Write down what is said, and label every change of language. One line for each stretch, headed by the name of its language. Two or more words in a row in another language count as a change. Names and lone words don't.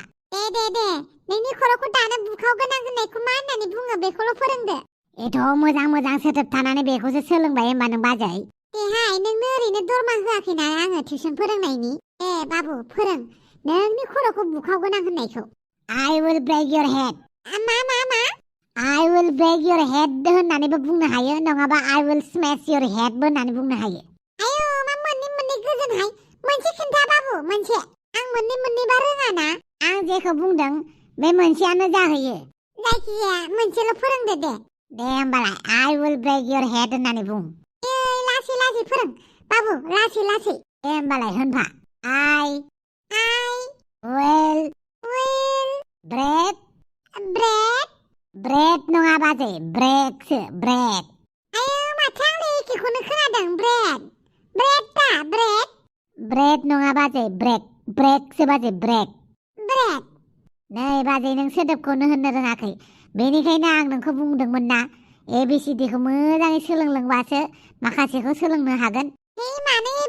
Bodo: दे नोंनि खर'खौ दानो बुखावगोन आं होननायखौ मा होननानै बुङो बेखौल' फोरोंदो एथ' मोजां मोजां सोदोब थानानै बेखौसो सोलोंबाय होमबा नों बाजै देहाय नोंनो ओरैनो दरमा होआखैना आङो टिउसन फोरोंनायनि बाबु फोरों नोंनि खर'खौ बुखावगोन आं होननायखौ
English: I will break your head
Bodo: मा
English: I will break your head
Bodo: होननानैबो बुंनो हायो नङाबा
English: I will smash your head
Bodo: बो होननानै बुंनो हायो आयौ मा मोननै गोजोनहाय मोनसे खिन्था बाबु मोनसे आं मोननैबा रोङा ना आं जेखौ बुंदों बे मोनसेयानो जाहैयो जायखिजाया मोनसेल' फोरोंदो दे होमबालाय
English: I will break your head
Bodo: होननानै बुं लासै फोरों बाबु लासै दे होमबालाय होनफा I
English: will break
Bodo: नङा बाजै ब्रेकसो ब्रेक आयौ माथो आंलाय एखेखौनो खोनादों ब्रेड नङा बाजै ब्रेकसो बाजै ब्रेक नै बाजै नों सोदोबखौनो होननो रोङाखै बेनिखायनो आं नोंखौ बुंदोंमोन ना ए बि सि डि खौ मोजाङै सोलोंलांबासो माखासेखौ सोलोंनो हागोन मानो ए